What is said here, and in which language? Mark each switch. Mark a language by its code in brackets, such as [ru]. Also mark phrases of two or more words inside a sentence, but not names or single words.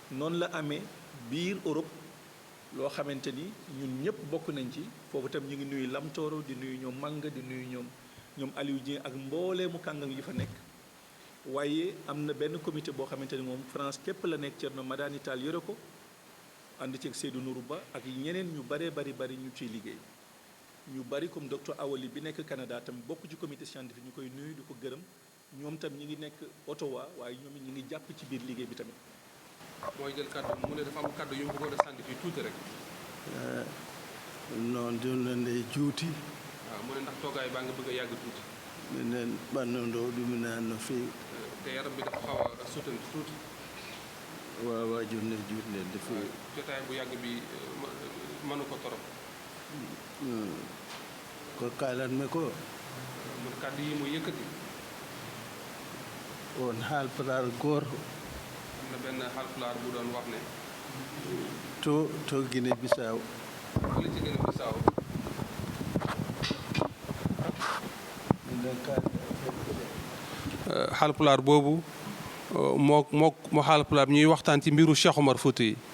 [wo] la amee biir Europe loo xamante ni ñun ñëpp bokk nañ ci foofu tam ñu ngi nuyu Lamtoro di nuyu ñoom Manga di nuyu ñoom Aliou Dieng ak mboolee mu kàngam yi fa nekk waaye am na benn comité boo xamante ni moom France képp la nekk Thierno Madani Tall yore ko ànd ceeg Seydou Nourou Ba ak ñeneen ñu bari ñu ciy liggéey ñu bari [fr] comme docteur [wo] Awali bi nekk Canada tam bokk ci [fr] comité scientifique [wo] ñu koy nuyu di ko gërëm ñoom tam ñi ngi nekk Ottawa waaye ñoom it ñi ngi jàpp ci biir liggéey bi tamit. mooy jël kàddu mu ne dafa am kàddu yu mu bëggoon a sànni fii tuuti rek. [ff] noon jonde juuti. [wo] waaw mu ne ndax toogaay baa nga bëgg a yàgg tuuti. [ff] minen ɓannondoo ɗuminaan no feewi. [wo] te yaram bi dafa xaw a sutante tuuti. [ff] waawaa jonde juuti nde de feewi. [wo] jotaay bu yàgg bi mënu ko torop. [ff] ko kaalatmi ko. [wo] mun kàddu yi mu yëkkati. [ff] on haalpulaar gooto. [wo] am na benn haalpulaar bu doon wax ne. [ff] to Guinée Bissau. [wo] wala ci Guinée Bissau. haalpulaar boobu moo haalpulaar ñuy waxtaan ci mbiru Cheikh Oumar Foutiyou.